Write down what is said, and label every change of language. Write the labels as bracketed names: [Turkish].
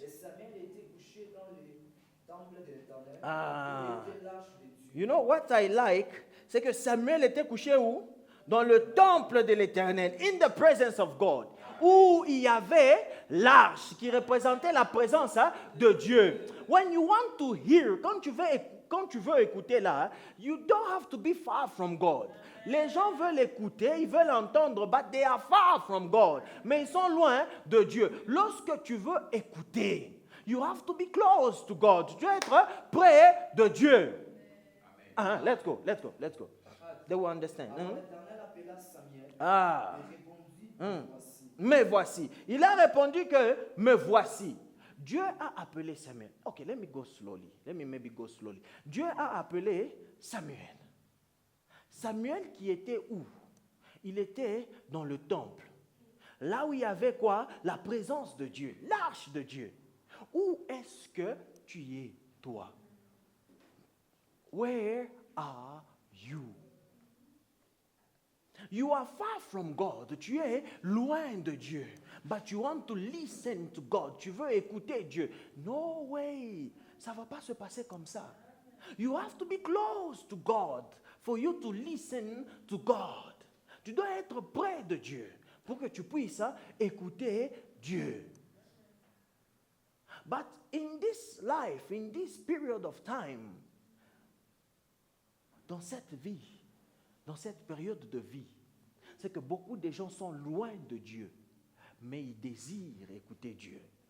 [French] Et Samuel était couché dans le temple de l'Éternel. Il était lâche de Dieu. [English] You know what I like? [French] C'est que Samuel était couché où? Dans le temple de l'Éternel. [English] In the presence of God. [French] où il y avait l'arche qui représentait la présence de Dieu. [English] When you want to hear, [French] quand tu veux écouter là, [English] you don't have to be far from God. [French] Les gens veulent écouter, ils veulent entendre, [English] but they are far from God. [French] Mais ils sont loin de Dieu. Lorsque tu veux écouter, [English] you have to be close to God. [French] Tu dois être près de Dieu. [English] Let's go. They will understand. [French] Alors l'Éternel appela Samuel et répondit, voici. Me voici. Il a répondu que me voici. Dieu a appelé Samuel. [English] Okay, let me go slowly. Let me maybe go slowly. [French] Dieu a appelé Samuel. Samuel qui était où? Il était dans le temple. Là où il y avait quoi? La présence de Dieu, l'arche de Dieu. Où est-ce que tu es, toi? [English] Where are you? You are far from God. [French] Tu es loin de Dieu. [English] But you want to listen to God. [French] Tu veux écouter Dieu. [English] No way. [French] Ça ne va pas se passer comme ça. [English] You have to be close to God for you to listen to God. [French] Tu dois être près de Dieu pour que tu puisses écouter Dieu. [English] But in this life, in this period of time, [French] dans cette vie, dans cette période de vie, c'est que beaucoup de gens sont loin de Dieu, mais ils désirent écouter Dieu.